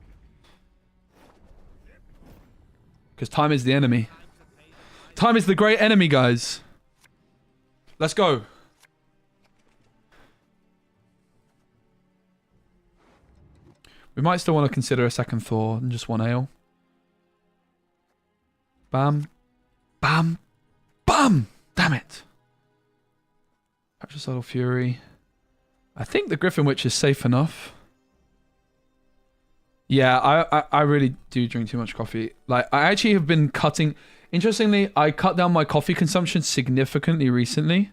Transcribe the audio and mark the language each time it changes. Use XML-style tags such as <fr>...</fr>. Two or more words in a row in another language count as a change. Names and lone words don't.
<en>Because time is the enemy. Time is the great enemy, guys. Let's go. We might still want to consider a second Thor and just one ale. Bam. Bam. Bam! Damn it. Patricidal Fury. I think the Griffin Witch is safe enough. Yeah, I really do drink too much coffee. Like, I actually have been cutting... Interestingly, I cut down my coffee consumption significantly recently.</en>